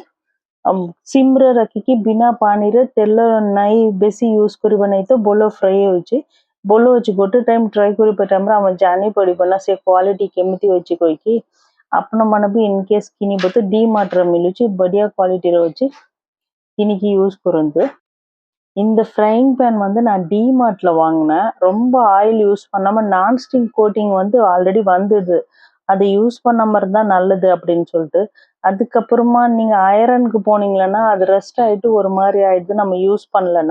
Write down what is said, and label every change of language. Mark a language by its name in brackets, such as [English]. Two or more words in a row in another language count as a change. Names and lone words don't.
[Odia] ସିମ୍ରେ ରଖିକି ବିନା ପାଣିରେ ତେଲ ନାହିଁ ବେଶୀ ୟୁଜ୍ କରିବା ନାହିଁ ତ ଭଲ ଫ୍ରାଏ ହେଉଛି। ଭଲ ଅଛି। ଗୋଟେ ଟାଇମ୍ ଟ୍ରାଏ କରିବା ଟାଇମ୍ରେ ଆମେ ଜାଣିପଡ଼ିବ ନା ସେ କ୍ୱାଲିଟି କେମିତି ଅଛି କହିକି। ଆପଣମାନେ ବି [English] in case [Odia] କିଣିବ ତ ଡିମାର୍ଟରେ ମିଳୁଛି, ବଢ଼ିଆ କ୍ୱାଲିଟିର ଅଛି, [Tamil] கிணிக்கி யூஸ் பண்ணுறது. இந்த [English] frying pan [Tamil] வந்து நான் டிமார்ட்ல வாங்கினேன். ரொம்ப ஆயில் யூஸ் பண்ணாமல் [English] nonstick coating [Tamil] வந்து ஆல்ரெடி வந்துடுது. அதை யூஸ் பண்ணாமல் இருந்தால் நல்லது அப்படின்னு சொல்லிட்டு. அதுக்கப்புறமா நீங்கள் அயரனுக்கு போனீங்களன்னா அது ரெஸ்ட் ஆகிட்டு ஒரு மாதிரி ஆகிடுது நம்ம யூஸ் பண்ணலன்னா.